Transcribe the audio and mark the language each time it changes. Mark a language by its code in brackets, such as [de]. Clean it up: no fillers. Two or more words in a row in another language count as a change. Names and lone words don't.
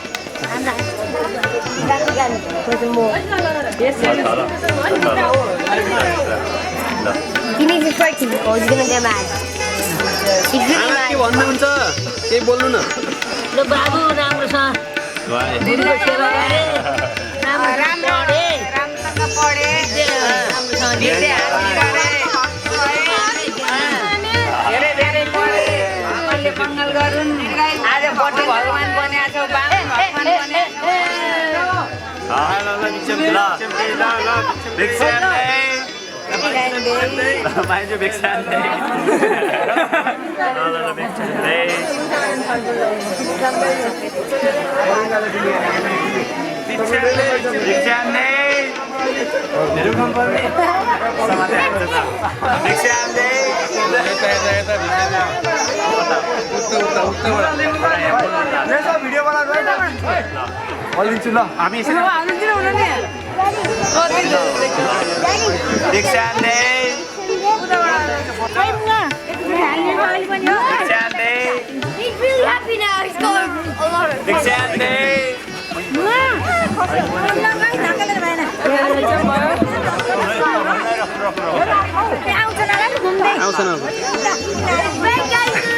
[en] He needs to strike him or he's gonna get mad. He's really mad. [ne] के भन्नुहुन्छ केही बोल्नु न ल बाबु राम्रोसँग गुरुको सेवा गरे राम्रोसँग पढे राम्रोसँग धेरै धेरै पढे आमाले मङ्गल गरून् आज बटु भगवान बनिएको छौ भगवान [sa] भिक्षां देहि माइजू भिक्षां देहि भिक्षां देहि [ne] भिडियो बना हालिदिन्छु ल हामी [sa] भिक्षां देहि भिक्षां देहि [en] He's really happy now. He's got a lot of [sa] भिक्षां देहि [ne] आउँछ न [en] Red guy's